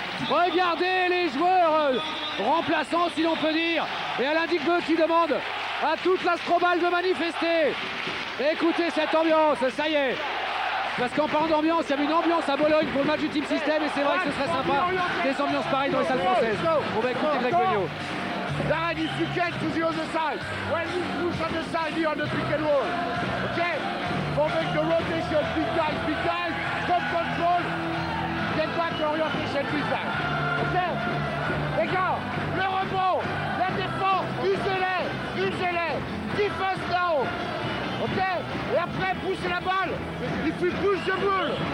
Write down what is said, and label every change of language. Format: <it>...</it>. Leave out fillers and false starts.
<fr>Regardez les joueurs remplaçants, si l'on peut dire. Et Alain Digbeu qui demande à toute l'Astrobal de manifester. Écoutez cette ambiance, ça y est. Parce qu'en parlant d'ambiance, il y avait une ambiance à Bologne pour le match du Team System, et c'est vrai que ce serait sympa des ambiances pareilles dans les salles françaises. On va écouter Greg Benio.</fr> <en>Darren, if you get to the other side, when you push on the side here on the pick and roll, okay? For make the rotation, big guys, top control, get back orientation, big guys, okay?</en> <fr>Les gars, le rebond, la défense, usez-les,</fr> <en>defense down.</en> <fr>Ok, et après poussez la balle. Il faut</fr> <en>push the ball.</en>